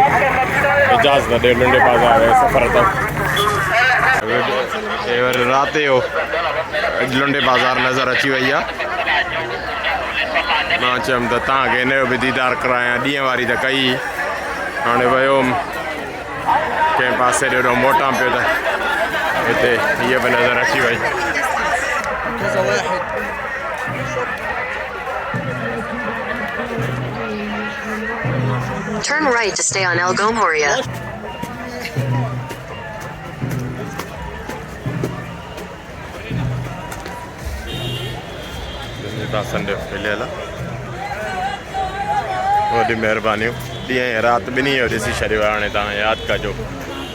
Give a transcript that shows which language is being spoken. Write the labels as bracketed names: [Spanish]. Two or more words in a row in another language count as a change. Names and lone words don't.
[Sindhi] इजाज़त ॾियो लुंडे बाज़ार जो सफ़र अथव। वरी राति जो लुंडे बाज़ार नज़र अची वई आहे। मां चयुमि त तव्हांखे हिन जो बि दीदार करायां। ॾींहं वारी त कई, हाणे वियो हुउमि कंहिं पासे ॾेढो मोटां पियो त हिते हीअ बि नज़र अची वई। [English] Turn right to stay on El Gomoria. [Sindhi] संडे मिलियल वॾी महिरबानियूं। ॾींहं राति ॿिन्ही जो ॾिसी छॾियो आहे। हाणे तव्हां यादि कजो।